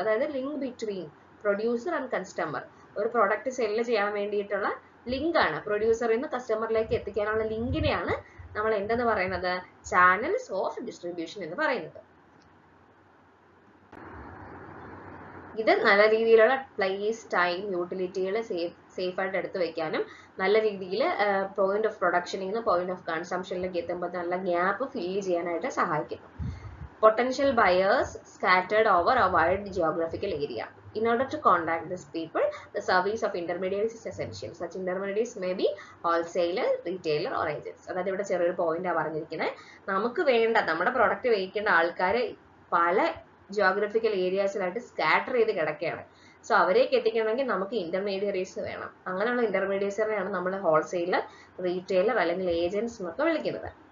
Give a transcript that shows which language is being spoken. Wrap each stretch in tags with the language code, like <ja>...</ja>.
<ml>അതായത്</ml> <en>Link between producer and customer.</en> <ml>ഒരു product cell ചെയ്യാൻ വേണ്ടിയിട്ടുള്ള ലിങ്ക് ആണ്, പ്രൊഡ്യൂസറിൽ നിന്ന് കസ്റ്റമറിലേക്ക് എത്തിക്കാനുള്ള ലിങ്കിനെയാണ് നമ്മൾ എന്തെന്ന് പറയുന്നത്, ചാനൽസ് ഓഫ് ഡിസ്ട്രിബ്യൂഷൻ എന്ന് പറയുന്നത്. ഇത് നല്ല രീതിയിലുള്ള പ്ലേസ്, ടൈം, യൂട്ടിലിറ്റികൾ സേഫ് ആയിട്ട് എടുത്തു വെക്കാനും നല്ല രീതിയിൽ പോയിന്റ് ഓഫ് പ്രൊഡക്ഷനിൽ നിന്ന് പോയിന്റ് ഓഫ് കൺസംഷനിലേക്ക് എത്തുമ്പോൾ നല്ല ഗ്യാപ്പ് ഫില്ല് ചെയ്യാനായിട്ട് സഹായിക്കുന്നു.</ml> <en>Potential buyers scattered over a wide geographical area. In order to contact these people, the service of intermediaries is essential. Such intermediaries may be wholesaler, retailer or agents.</en> <ml>അതായത് ഇവിടെ ചെറിയൊരു പോയിന്റാണ് പറഞ്ഞിരിക്കുന്നത്. നമുക്ക് വേണ്ട നമ്മുടെ പ്രൊഡക്റ്റ് വിൽക്കേണ്ട ആൾക്കാർ പല ജിയോഗ്രഫിക്കൽ ഏരിയാസിലായിട്ട് സ്കാറ്റർ ചെയ്ത് കിടക്കുകയാണ്. സോ അവരേക്ക് എത്തിക്കണമെങ്കിൽ നമുക്ക് ഇന്റർമീഡിയറീസ് വേണം. അങ്ങനെയുള്ള ഇന്റർമീഡിയറ്റ്സിനെയാണ് നമ്മൾ ഹോൾസെയിലർ, റീറ്റെയിലർ അല്ലെങ്കിൽ ഏജൻസ് എന്നൊക്കെ വിളിക്കുന്നത്.</ml>